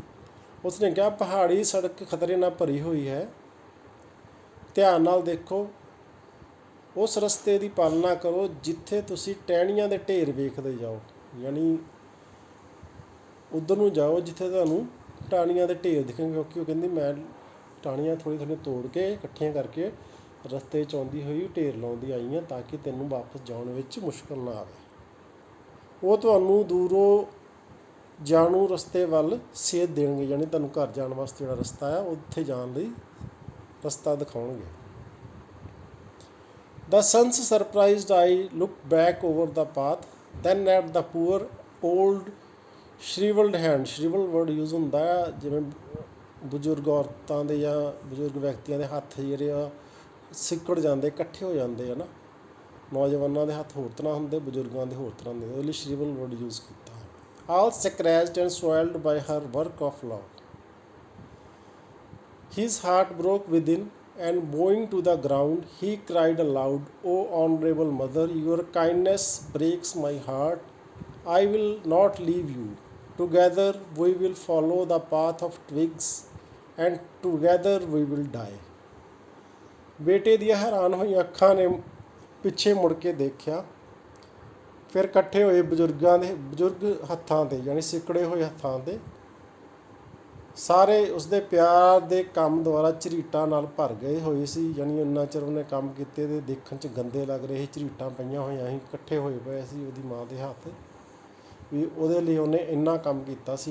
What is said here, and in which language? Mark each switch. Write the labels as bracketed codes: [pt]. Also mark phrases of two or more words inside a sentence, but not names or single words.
[pa] ਉਸ ਨੇ ਕਿਹਾ ਪਹਾੜੀ ਸੜਕ ਖਤਰੇ ਨਾਲ ਭਰੀ ਹੋਈ ਹੈ, ਧਿਆਨ ਨਾਲ ਦੇਖੋ, ਉਸ ਰਸਤੇ ਦੀ ਪਾਲਣਾ ਕਰੋ ਜਿੱਥੇ ਤੁਸੀਂ ਟਹਿਣੀਆਂ ਦੇ ਢੇਰ ਵੇਖਦੇ ਜਾਓ, ਯਾਨੀ ਉੱਧਰ ਨੂੰ ਜਾਓ ਜਿੱਥੇ ਤੁਹਾਨੂੰ ਟਾਹਣੀਆਂ ਦੇ ਢੇਰ ਦਿਖਣਗੇ, ਕਿਉਂਕਿ ਉਹ ਕਹਿੰਦੀ ਮੈਂ ਟਾਹਣੀਆਂ ਥੋੜ੍ਹੀਆਂ ਤੋੜ ਕੇ ਇਕੱਠੀਆਂ ਕਰਕੇ ਰਸਤੇ 'ਚ ਆਉਂਦੀ ਹੋਈ ਢੇਰ ਲਾਉਂਦੀ ਆਈ ਹਾਂ ਤਾਂ ਕਿ ਤੈਨੂੰ ਵਾਪਸ ਜਾਣ ਵਿੱਚ ਮੁਸ਼ਕਲ ਨਾ ਆਵੇ। ਉਹ ਤੁਹਾਨੂੰ ਦੂਰੋਂ ਜਾਣੂ ਰਸਤੇ ਵੱਲ ਸੇਧ ਦੇਣਗੇ, ਯਾਨੀ ਤੁਹਾਨੂੰ ਘਰ ਜਾਣ ਵਾਸਤੇ ਜਿਹੜਾ ਰਸਤਾ ਆ ਉੱਥੇ ਜਾਣ ਲਈ ਰਸਤਾ ਦਿਖਾਉਣਗੇ। [en] The son's surprised eye looked back over the path, then at the poor old shriveled hand। shriveled word use [pa] ਹੁੰਦਾ ਆ ਜਿਵੇਂ ਬਜ਼ੁਰਗ ਔਰਤਾਂ ਦੇ ਜਾਂ ਬਜ਼ੁਰਗ ਵਿਅਕਤੀਆਂ ਦੇ ਹੱਥ ਜਿਹੜੇ ਆ ਸਿੱਕੜ ਜਾਂਦੇ, ਇਕੱਠੇ ਹੋ ਜਾਂਦੇ ਆ ਨਾ। ਨੌਜਵਾਨਾਂ ਦੇ ਹੱਥ ਹੋਰ ਤਰ੍ਹਾਂ ਹੁੰਦੇ, ਬਜ਼ੁਰਗਾਂ ਦੇ ਹੋਰ ਤਰ੍ਹਾਂ ਹੁੰਦੇ, ਉਹਦੇ ਲਈ [en] shrivel word use [pa] ਕੀਤਾ। [en] all scratched and soiled by her work of love। His heart broke within, and bowing to the ground, he cried aloud, O honourable mother, your kindness breaks my heart. I will not leave you. Together we will follow the path of twigs, and together we will die। [pa] ਬੇਟੇ ਦੀਆਂ ਹੈਰਾਨ ਹੋਈਆਂ ਅੱਖਾਂ ਨੇ ਪਿੱਛੇ ਮੁੜ ਕੇ ਦੇਖਿਆ, ਫਿਰ ਇਕੱਠੇ ਹੋਏ ਬਜ਼ੁਰਗ ਹੱਥਾਂ 'ਤੇ, ਯਾਨੀ ਸਿੱਕੜੇ ਹੋਏ ਹੱਥਾਂ 'ਤੇ ਸਾਰੇ ਉਸਦੇ ਪਿਆਰ ਦੇ ਕੰਮ ਦੁਆਰਾ ਝਰੀਟਾਂ ਨਾਲ ਭਰ ਗਏ ਹੋਏ ਸੀ, ਯਾਨੀ ਇੰਨਾ ਚਿਰ ਉਹਨੇ ਕੰਮ ਕੀਤੇ ਤੇ ਦੇਖਣ 'ਚ ਗੰਦੇ ਲੱਗ ਰਹੇ ਸੀ, ਝਰੀਟਾਂ ਪਈਆਂ ਹੋਈਆਂ ਸੀ, ਇਕੱਠੇ ਹੋਏ ਪਏ ਸੀ ਉਹਦੀ ਮਾਂ ਦੇ ਹੱਥ, ਵੀ ਉਹਦੇ ਲਈ ਉਹਨੇ ਇੰਨਾ ਕੰਮ ਕੀਤਾ ਸੀ।